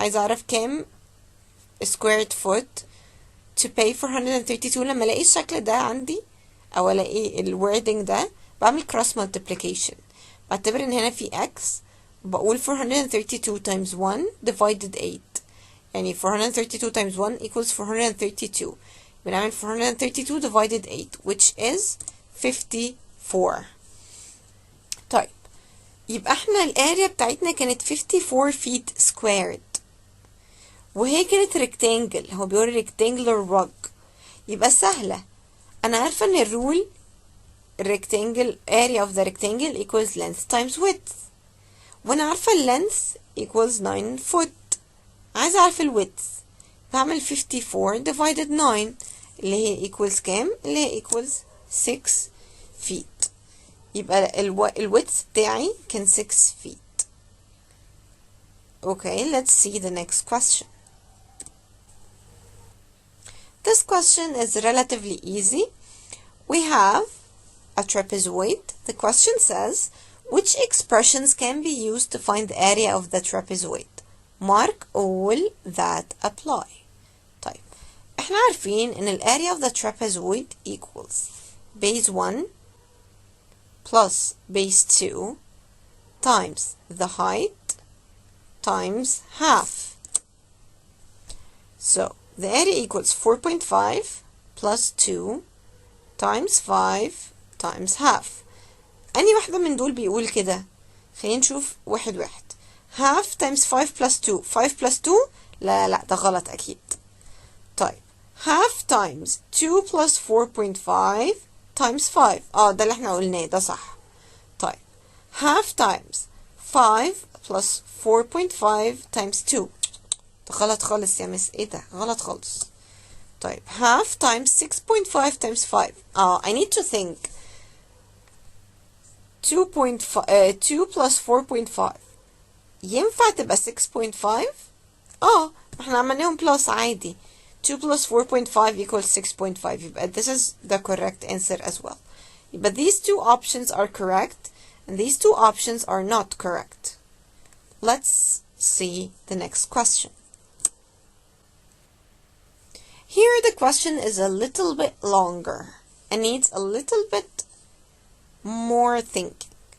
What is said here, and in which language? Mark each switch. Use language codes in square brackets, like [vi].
[ar] عايز اعرف كام [en] squared foot to pay 432. [ar] لما الاقي الشكل ده عندي او الاقي الwording ده بعمل cross multiplication. بعتبر ان هنا في x، بقول [en] 432 times 1 divided 8. يعني 432 times 1 equals 432. بنعمل 432 divided 8 which is 54. [ar] طيب يبقى احنا الاريا بتاعتنا كانت 54 feet squared، وهي كانت rectangle. هو بيقول rectangular rug، يبقى سهلة. انا عارفة ان الرول [en] rectangle area of the rectangle equals length times width. وانا عارفة length equals 9 foot. [ar] عايزة اعرف width. بعمل 54 divided 9 اللي هي equals كام؟ اللي هي [en] equals 6 feet. [ar] يبقى width بتاعي كان 6 feet. [en] Okay, let's see the next question. This question is relatively easy. We have a trapezoid. The question says, which expressions can be used to find the area of the trapezoid? Mark all that apply. [ar] طيب احنا عارفين ان ال [en] area of the trapezoid equals base 1 plus base 2 times the height times half. So the area equals 4.5 plus 2 times 5 times half. [ar] أني واحدة من دول بيقول كده؟ خلينا نشوف واحد واحد. [en] half times 5 plus 2. [ar] 5 plus 2 لا ده غلط أكيد. [en] طيب half times 2 plus 4.5 times 5. [ar] ده اللي احنا قلناه ده صح. [en] طيب half times 5 plus 4.5 times 2. [ar] ده غلط خالص يا مس. ايه ده؟ غلط خالص. [en] طيب half times 6.5 times 5. I need to think. [ar] 2 plus 4.5 ينفع تبقى 6.5؟ احنا عملناهم plus عادي. [en] 2 plus 4.5 equals 6.5. [ar] يبقى [en] this is the correct answer as well. But these two options are correct and these two options are not correct. Let's see the next question. Here the question is a little bit longer and needs a little bit more thinking.